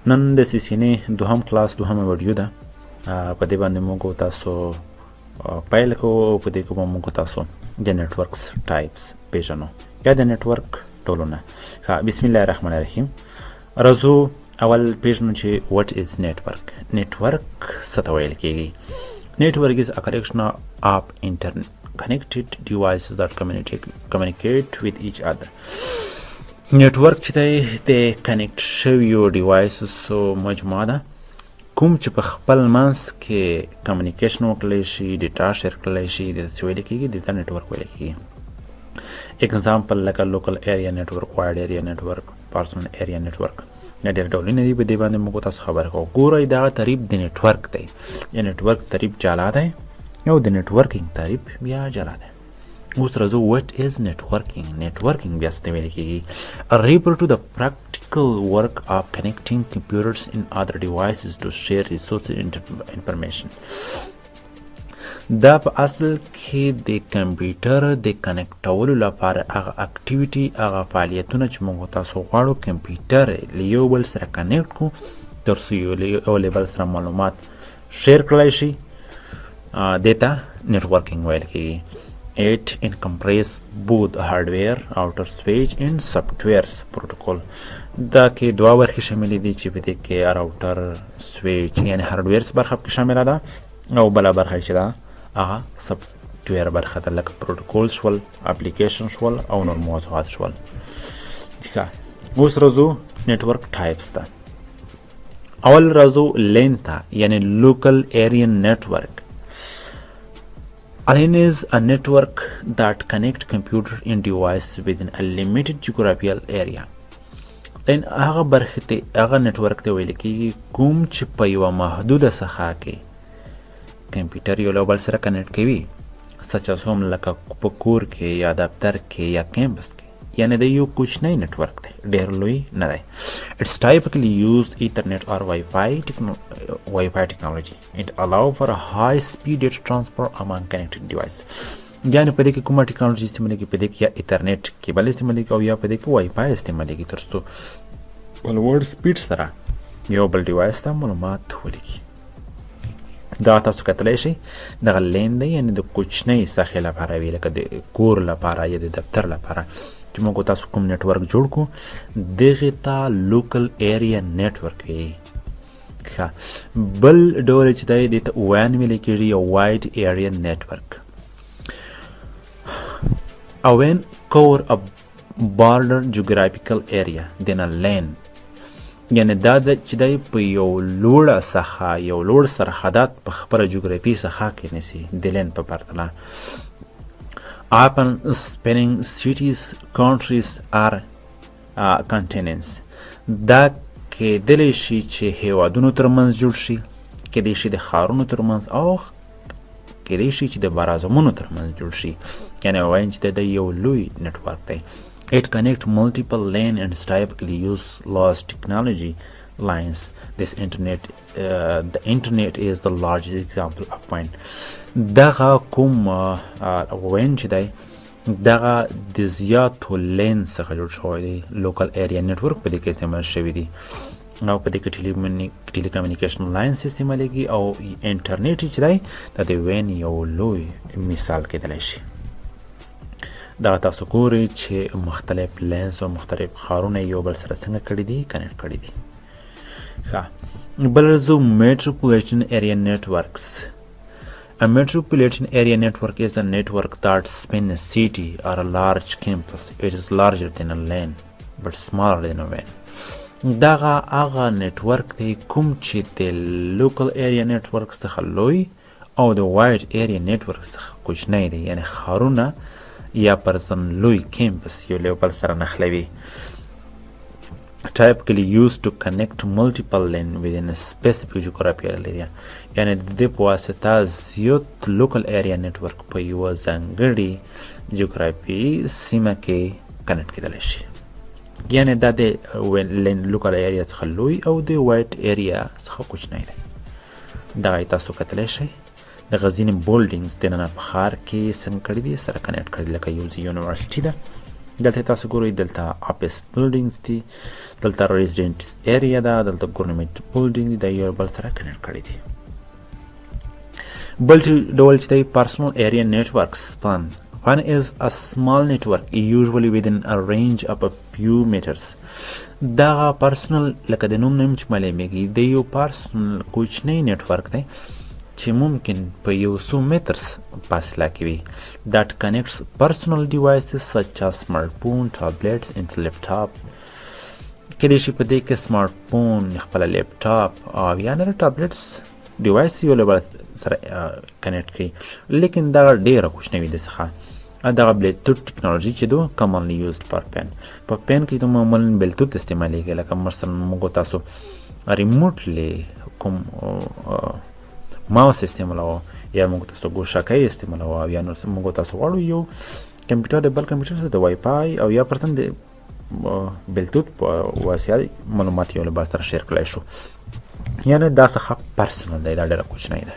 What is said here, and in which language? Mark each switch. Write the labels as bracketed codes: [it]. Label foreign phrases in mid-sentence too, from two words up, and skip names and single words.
[ps] نن د CCNA دوهم کلاس دوهمه ویډیو ده. په دې باندې موږ تاسو پیل کوو او په دې کې به موږ تاسو د [en] network types [ps] پیژنو یا د نتورک ډولونه. بسم الله الرحمن الرحیم. راځو اول پیژنو چې [en] what is network. [ps] نتورک څه ته ویل کیږي؟ [en] Network is a collection of interconnected devices that communicate with each other. [ps] نتورک چې دی د کنیکټ شویو ډیوایسو مجموعه ده کوم چې په خپل منځ کې کمیونیکیشن وکړلی شي، ډیټا شیر کړلی شي، د څه ویلی کېږي دې ته نتورک ویلی کېږي. اګزامپل لکه [en] local area network, wide area network, personal area network, [ps] دا ډېر ډولونه دي. په دې باندې موږ تاسو خبره کوو. ګورئ دغه تعریف د نتورک دی. د نتورک تعریف جلا دی او د نتورکینګ تعریف بیا جلا دی. اوس راځو [en] what is networking. [ps] networking بیا څه ته ویل کېږي؟ [en] refer to the practical work of connecting computers and other devices to share resources and information. [ps] دا په اصل کې د کمپیوټر د کنیکټولو لپاره هغه اکټیویټي، هغه فعالیتونه چې موږ تاسو غواړو کمپیوټر له یو بل سره کنیکټ کړو تر څو یو له بل سره معلومات شیر کړلی شي، دې ته نیټورکینګ ویل کېږي. [en] It encompasses both hardware, outer switch and software protocol. [ps] دا کې دوه برخې شاملې دي چې په دې کې راوټر، سویچ یعنی هارډویرز برخه پکې شامله ده او بله برخه چې ده هغه سافټویر برخه ده لکه پروتوکول شول، اپلیکیشن شول او نور موضوعات شول. اوس راځو [en] network types [ps] ته. اول راځو لین ته یعنی [en] local area network. LAN is a network that connects computer and device within a limited geographical area. [ps] LAN هغه برخه ته هغه نتورک ته ویل کېږي کوم چې په یوه محدوده ساحه کې کمپیوټر یو له بل سره کنیکټ کوي، څه چې هم لکه په کور کې یا دفتر کې یا کیمپس کې، یعنی د یو کوچنی نتورک دی، ډېر لوی نه دی. [en] It's typically used Ethernet or Wi-Fi technology. It allows for a high-speed data transfer among connected devices. [ps] یعنی په دې کې کومه ټیکنالوژي استعمالیږي؟ په دې کې یا [en] internet cable [ps] استعمالیږي او یا په دې کې وائی فای استعمالیږي تر څو په لوړ سپیډ سره یو بل ډیوایس ته معلومات ولیږي. دا تاسو کتلی شئ دغه لین دی، یعنی د کوچنۍ ساحې لپاره وي، لکه د کور لپاره یا د دفتر لپاره چې موږ تاسو کوم نتورک جوړ کړو دغې ته [en] local area network [ps] وي. بل ډول چې دی دې ته وان ویلی کېږي یا [en] wide area network. A WAN cover a broader geographical area than a LAN. [ps] یعنی دا چې دی په یو لوړه ساحه، یو لوړ سرحدات په خپله جغرافي ساحه کې نیسي د لین په پرتله. [en] Often spanning cities, countries or continents. [ps] دا کېدلی شي چې هیوادونو ترمنځ جوړ شي، کېدی شي د ښارونو ترمنځ او کېدی شي چې د براعظمونو ترمنځ جوړ شي. یعنی وایم چې د یو لوی نتورک دی. [en] It connects multiple LAN and typically use large technology lines. The internet is the largest example of WAN. [ps] دغه کوم WAN چې دی دغه د زیاتو لین څخه جوړ شوی دی. [en] local area network [ps] په دې کې استعمال شوی دی او په دې کې [en] telecommunication lines [ps] استعمالیږي او انټرنیټ چې دی دا د WAN یو لوی مثال کېدلی شي. دغه تاسو ګورئ چې مختلف لینز او مختلف ښارونه یو بل سره څنګه کړي دي، کنیکټ کړي دي. بل راځو [en] metropolitan area networks. A metropolitan area network is a network that spans a city or a large campus. It is larger than a LAN but smaller than a WAN. [ps] دغه هغه نتورک دی کوم چې د [en] local area network [ps] څخه لوی او د [en] wide area network [ps] څخه کوچنی دی، یعنی ښارونه یا پرځن لوی کیمپس یو له بل سره نښلوي. [en] Typically used to connect multiple LAN within a specific geographical area. [ps] یعنی د دې په واسطه زیات [en] local area network [ps] په یوه ځانګړې جغرافي سیمه کې کنیکټ کېدلی شي. یعنی دا د [en] local area [ps] څخه لوی او د [en] wide area [ps] څخه کوچنی دی. دغه تاسو کتلی شئ د غزني بولډینګز دننه په ښار کې څنګه کړي دي، سره کنیکټ کړي، لکه یو یونیورسټي ده دلته تاسو ګورئ دلته [en] office buildings [ps] دي، دلته [en] resident area [ps] ده، دلته [en] government building [ps] دي، دا یو بل سره کنیکټ کړي دي. بل ډول چې دی [en] personal area networks PAN is a small network usually within a range of a few meters. [ps] دا پرسنل لکه د نوم نیم چې معلومیږي د یو پرسنل کوچنی نیټورک دی چې ممکن په یو څو مترس فاصله کې وي. [en] that connects personal devices such as smartphone, tablets and laptop. [ps] کله چې په دې کې سمارټ فون، خپل لیپټاپ او یا نور ټابلیټس ډیوایس یو له بل سره کنیکټ کړي، لیکن دا ډیره کوچنی وي. دغه دغه [en] Bluetooth technology [ps] چې [en] is commonly used for PAN, [ps] په پین کې د معمولا بلوتوث استعمالیږي، لکه مثلا موږ تاسو ریموټلی کوم ماوس استعمالوو یا موږ تاسو ګوشکۍ استعمالوو یا نو موږ تاسو غواړو یو کمپیوټر د بل کمپیوټر سره د وای فای او یا پرسن د بلوتوث په واسطه معلومات یو له بل سره شیر کړای شو، یعنی دا څه پرسنل دی، دا ډېره کوچنی ده.